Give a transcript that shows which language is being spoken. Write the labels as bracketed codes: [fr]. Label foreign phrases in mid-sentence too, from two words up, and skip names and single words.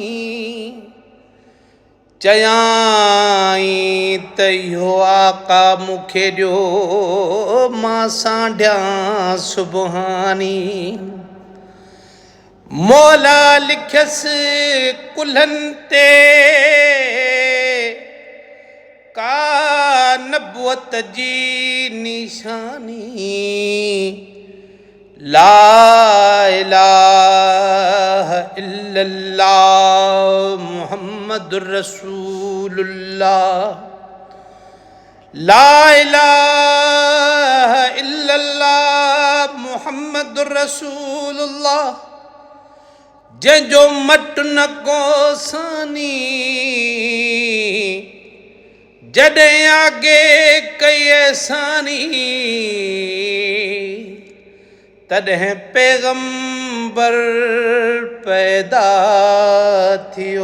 [sd] चयाई त इहो आका मूंखे ॾियो मां सां ॾियां सुबहानी मौला लिखयसि कुल्हनि ते का नबुअत जी निशानी। [ar] لا إله إلا الله محمد رسول الله. لا إله إلا الله محمد رسول الله. [sd] जंहिंजो मट न को सानी, जॾहिं आगे कई सानी, तॾहिं पैगंबर पैदा थियो।